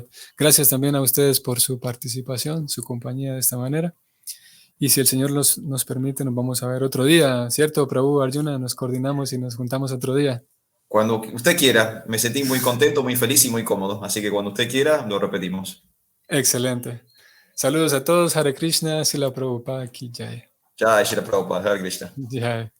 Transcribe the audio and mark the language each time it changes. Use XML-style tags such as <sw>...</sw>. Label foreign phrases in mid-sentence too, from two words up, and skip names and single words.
<es>Gracias también a ustedes por su participación, su compañía de esta manera. Y si el Señor nos permite, nos vamos a ver otro día, ¿cierto, Prabhu Arjuna? Nos coordinamos y nos juntamos otro día. Cuando usted quiera, me sentí muy contento, muy feliz y muy cómodo. Así que cuando usted quiera, lo repetimos. Excelente. Saludos a todos.</es> <sa>Hare Krishna, Sila Prabhupada</sa> <hi>Ki Jai.</hi> <sa>Jai Shri Prabhupada, Hare Krishna. Jai.</sa>